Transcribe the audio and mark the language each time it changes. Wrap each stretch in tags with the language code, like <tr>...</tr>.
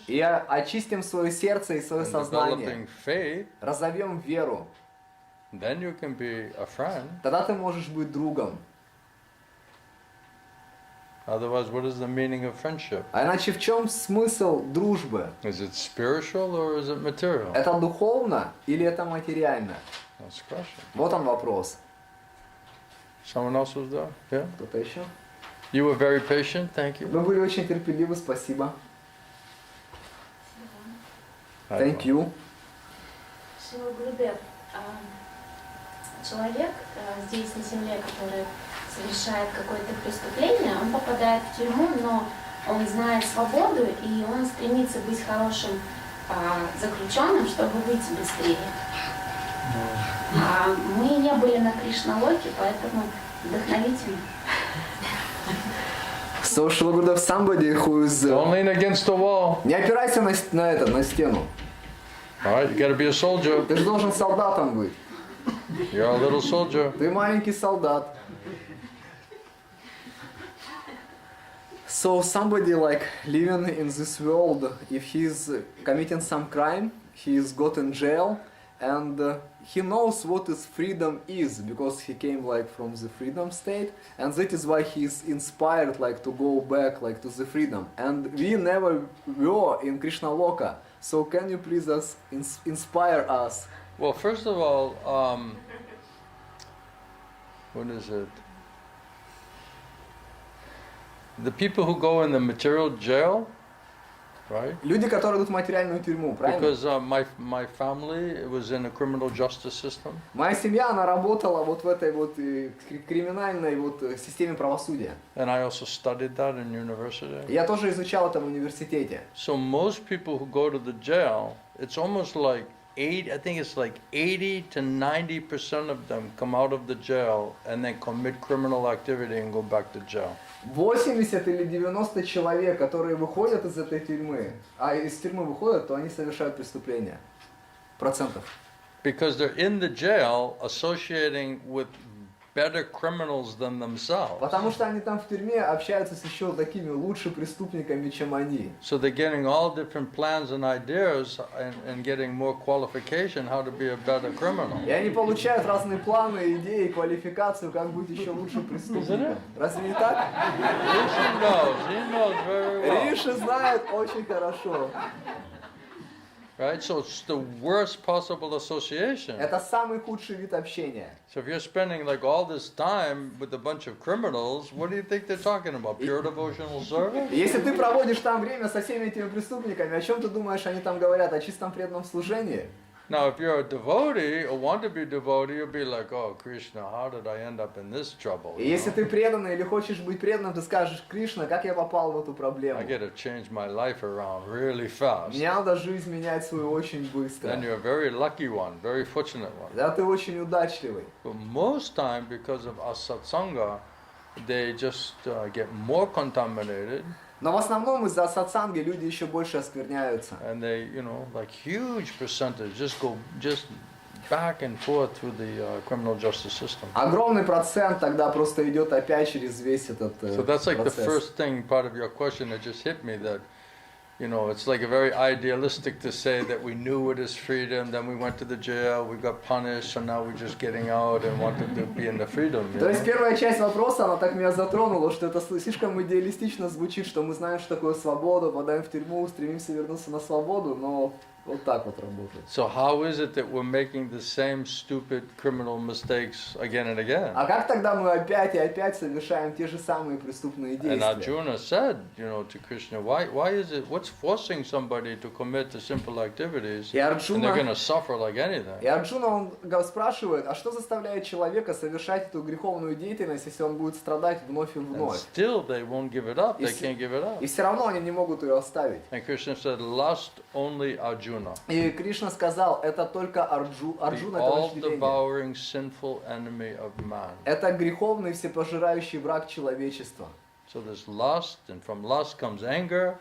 <ru>и очистим свое сердце и свое</ru> <en>and</en> <ru>сознание,</ru> <en>developing faith,</en> <ru>разовьем веру,</ru> <en>then you can be a friend.</en> <ru>тогда ты можешь быть другом.</ru> <en>Otherwise, what is the meaning of friendship?</en> <ru>А иначе в чем смысл дружбы?</ru> <en>Is it spiritual or is it material?</en> <ru>Это духовно или это материально?</ru> <en>That's the question.</en> <ru>Вот он вопрос.</ru> <en>Someone else was there? Yeah?</en> <ru>Кто-то еще?</ru> <en>You were very patient, thank you.</en> <ru>Вы были очень терпеливы, спасибо.</ru> <en>Thank you.</en> <ru>Шила Гурудев, человек здесь на земле, который совершает какое-то преступление, он попадает в тюрьму, но он знает свободу и он стремится быть хорошим заключенным, чтобы выйти быстрее. Мы не были на Кришна-локе, поэтому вдохновительно.</ru> <en>So Shila Gurudev, somebody who is... Don't lean against the wall.</en> <ru>Не опирайся на стену.</ru> <en>All right, you got to be a soldier.</en> <ru>Ты же должен солдатом быть.</ru> <en>You're a little soldier.</en> <ru>Ты маленький солдат.</ru> <en>So somebody like living in this world, if he's committing some crime, he's got in jail, and he knows what is freedom is because he came like from the freedom state, and that is why he's inspired like to go back like to the freedom. And we never were in Krishna Loka. So can you please inspire us? Well, first of all, what is it? The people who go in the material jail, right?</en> <ru>Люди, которые идут в материальную тюрьму, правильно?</ru> <en>Because my family was in a criminal justice system.</en> <ru>Моя семья, она работала вот в этой вот криминальной вот системе правосудия.</ru> <en>And I also studied that in university.</en> <ru>Я тоже изучал это в университете.</ru> <en>So most people who go to the jail, it's almost like 80 to 90% of them come out of the jail and then commit criminal activity and go back to jail.</en> <ru>80 или 90 человек, которые выходят из этой тюрьмы, а из тюрьмы выходят, то они совершают преступления. Процентов.</ru> <en>Because they're in the jail associating with better criminals than themselves.</en> <ru>Потому что они там в тюрьме общаются с еще такими лучше преступниками, чем они.</ru> <en>So they're getting all different plans and ideas and getting more qualification how to be a better criminal.</en> <ru>И они получают разные планы, идеи, квалификацию, как быть еще лучше преступником. Разве не так?</ru> <en>He knows very well.</en> <ru>Риши знает очень хорошо.</ru> <en>Right? So it's the worst possible association.</en> <ru>Это самый худший вид общения.</ru> <en>So if you're spending like all this time with a bunch of criminals, what do you think they're talking about? Pure devotional service?</en> <ru>Если ты проводишь там время со всеми этими преступниками, о чем ты думаешь, они там говорят? О чистом преданном служении?</ru> <en>Now, if you're a devotee or want to be devotee, you'll be like, oh, Krishna, how did I end up in this trouble?</en> <ru>И если ты преданный или хочешь быть преданным, ты скажешь: Кришна, как я попал в эту проблему?</ru> <en>I got to change my life around really fast.</en> <ru>Мне надо жизнь менять свою очень быстро.</ru> <en>Then you're a very lucky one, very fortunate one.</en> <ru>Да, ты очень удачливый.</ru> <en>But most time, because of our satsanga, they just get more contaminated,</en> <ru>Но в основном из-за сатсанги люди еще больше оскверняются.</ru> <en>and they, like huge percentage just go back and forth through the criminal justice system.</en> <ru>Огромный процент тогда просто идет опять через весь этот</ru> <en>So that's like the</en> <ru>процесс.</ru> <en>first thing, part of your question that just hit me, that it's like a very idealistic to say that we knew it is freedom, then we went to the jail, we got punished, so now we're just getting out and wanted to be in the freedom.</en> <ru>То есть первая часть вопроса, она так меня затронула, что это слишком идеалистично звучит, что мы знаем, что такое свобода, попадаем в тюрьму, стремимся вернуться на свободу, но вот так вот работает.</ru> <en>So how is it that we're making the same stupid criminal mistakes again and again?</en> <ru>А как тогда мы опять и опять совершаем те же самые преступные</ru> <en>And</en> <ru>действия?</ru> <en>Arjuna said, to Krishna, why is it, what's forcing somebody to commit to simple activities</en> <ru>И</ru> <en>and they're going</en> <ru>Арджуна,</ru> <en>to suffer like anything?</en> <ru>и Арджуна, он спрашивает, а что заставляет человека совершать эту греховную деятельность, если он будет страдать вновь и</ru> <en>And</en> <ru>вновь?</ru> <en>still they won't give it up, they If- can't give it up.</en> <ru>И все равно они не могут ее оставить.</ru> <en>And Krishna said, lust only Arjuna,</en> <ru>И Кришна сказал, это только</ru> <en>the</en> <ru>Арджуна, это вожделение.</ru> <en>all-devouring sinful enemy of man.</en> <ru>Это греховный всепожирающий враг человечества.</ru> <en>So there's lust, and from lust comes anger,</en>